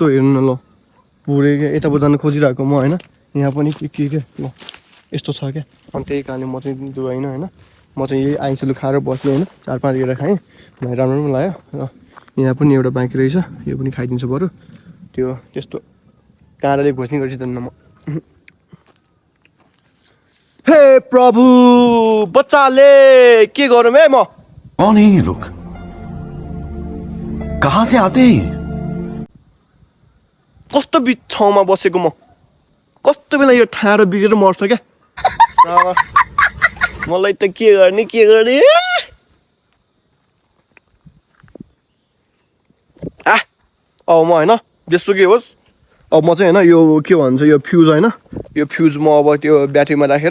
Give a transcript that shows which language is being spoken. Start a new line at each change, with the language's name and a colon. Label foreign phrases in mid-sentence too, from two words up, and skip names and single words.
Nepali: हेर्नु न ल पुरै क्या यताबाट जानु खोजिरहेको म होइन यहाँ पनि के ल यस्तो छ क्या अनि त्यही कारणले म चाहिँ दुवाइनँ होइन म चाहिँ यही आइँसुलु खाएर बस्ने होइन 4-5 गेडा खाएँ मलाई राम्रो पनि लाग्यो र यहाँ पनि एउटा बाँकी रहेछ यो पनि खाइदिन्छु बरु त्यो त्यस्तो काँडाले घोच्ने गरिदिँदैन म हे प्रभु बच्चाले के गरौँ है म
Hindi: कौन है ये लोग कहाँ से आते हैं
Nepali: कस्तो बिच ठाउँमा बसेको म कस्तो बेला यो ठाडो बिग्रेर मर्छ क्या मलाई त के गर्ने अब म होइन जस्तो के होस् अब म चाहिँ होइन यो के भन्छ यो फ्युज होइन यो फ्युज म अब त्यो ब्याट्रीमा राखेर